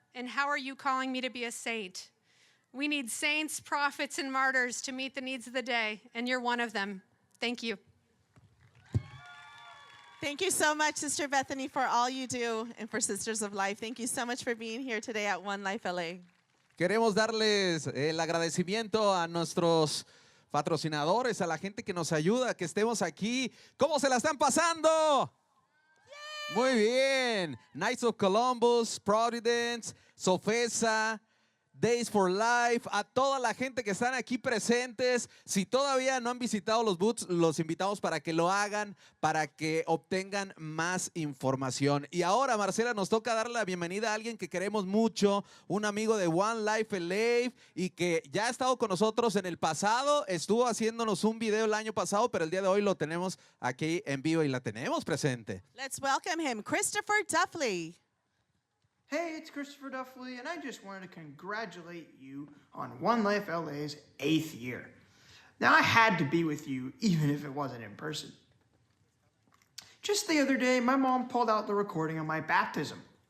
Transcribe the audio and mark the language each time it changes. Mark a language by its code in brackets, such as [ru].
[en] And how are you calling me to be a saint?" We need saints, prophets, and martyrs to meet the needs of the day, and you're one of them. Thank you. Thank you so much, Sister Bethany, for all you do and for Sisters of Life. Thank you so much for being here today at One Life LA. [es] Queremos darles el agradecimiento a nuestros patrocinadores, a la gente que nos ayuda, que estemos aquí. ¿Cómo se la están pasando? Muy bien. Knights of Columbus, Providence, Sofesa, Days for Life, a toda la gente que están aquí presentes. Si todavía no han visitado los booths, los invitamos para que lo hagan, para que obtengan más información. Y ahora, Marcela, nos toca darle la bienvenida a alguien que queremos mucho, un amigo de One Life LA y que ya ha estado con nosotros en el pasado, estuvo haciéndonos un video el año pasado, pero el día de hoy lo tenemos aquí en vivo y la tenemos presente. [en] Let's welcome him, Christopher Duffley. Hey, it's Christopher Duffley, and I just wanted to congratulate you on One Life LA's 8th year. Now, I had to be with you, even if it wasn't in person. Just the other day, my mom pulled out the recording of my baptism.